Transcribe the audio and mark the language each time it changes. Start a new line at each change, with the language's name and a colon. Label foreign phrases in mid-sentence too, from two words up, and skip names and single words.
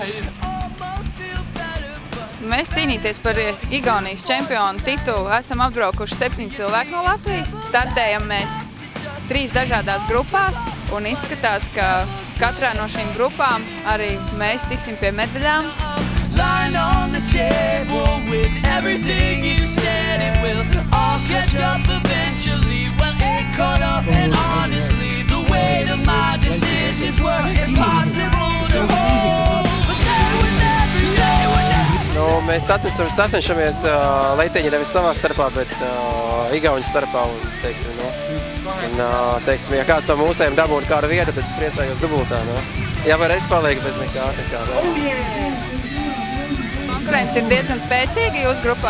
Latvian: Mēs cīnīties par Igaunijas čempionu titulu esam apbraukuši 7 cilvēki no Latvijas. Startējam mēs 3 dažādās grupās un izskatās, ka katrā no šīm grupām arī mēs tiksim pie medaļām.
English: Lying on the table with everything you said, it will all catch up eventually. Well, it caught up, and honestly, the weight of my decisions were impossible to hold. But they were never.
Latvian: Mēs sacenšamies leiteņi nevis savā starpā, bet Igauņu starpā. Teiksim, ja kāds no mūsējiem dabūtu kādu vietu, tad es priecājos dubultā. Ja var es palieku bez nekā. Konkurence ir diezgan spēcīga jūsu grupā?